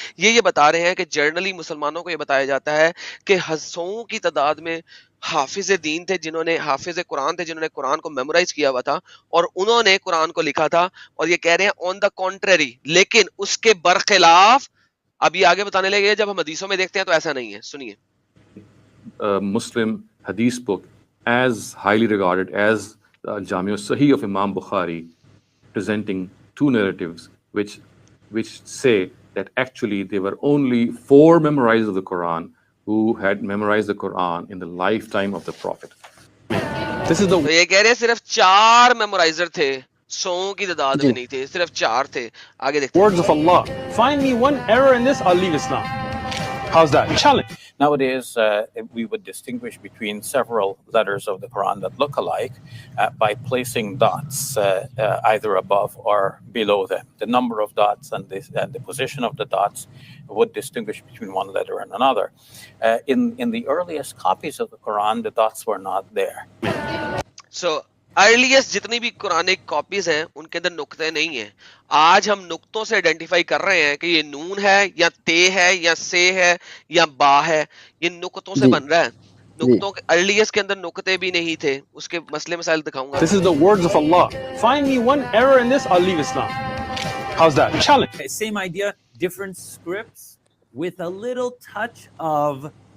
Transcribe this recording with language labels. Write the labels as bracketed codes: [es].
[ur] یہ بتا رہے ہیں کہ جرنلی مسلمانوں کو یہ بتایا جاتا ہے کہ ہزاروں کی تعداد میں حافظ دین تھے, حافظ قرآن تھے, جنہوں نے قرآن کو میمورائز کیا ہوا تھا اور انہوں نے قرآن کو لکھا تھا. اور یہ کہہ رہے ہیں [en] on the contrary, [ur] لیکن اس کے برخلاف اب یہ آگے بتانے لگے جب ہم حدیثوں میں دیکھتے ہیں تو ایسا نہیں ہے. سنیے. [en] Muslim hadith book as highly regarded as Jami' Sahih of Imam Bukhari, presenting two narratives which say that actually there were only 4 memorizers of the Quran who had memorized the Quran in the lifetime of the Prophet. This is the [ur] تو یہ کہہ رہے ہیں صرف 4 میمورائزر تھے, 100 کی تعداد میں نہیں تھے, صرف 4 تھے. آگے دیکھتے ہیں. [en] words of Allah. Find me one error in this, I'll leave Islam. How's that? Challenge. Nowadays, we would distinguish between several letters of the Quran that look alike by placing dots either above or below them. The number of dots and the position of the dots would distinguish between one letter and another. In the earliest copies of the Quran, the dots were not there. [ur] So earliest جتنی بھی Quranic copies ہیں ان کے اندر نقطے نہیں ہیں. آج ہم نقطوں سے آئیڈینٹیفائی کر رہے ہیں کہ یہ نون ہے یا تے ہے یا سے ہے یا با ہے, یہ نقطوں سے بن رہا ہے. نقطوں کے ارلیسٹ کے اندر نقطے بھی نہیں تھے. اس کے مسئلے مسائل دکھاؤں گا. [en] This is the words of Allah. Find me one error in this, I'll leave Islam. How's that? Challenge. Same idea, different scripts with a little touch of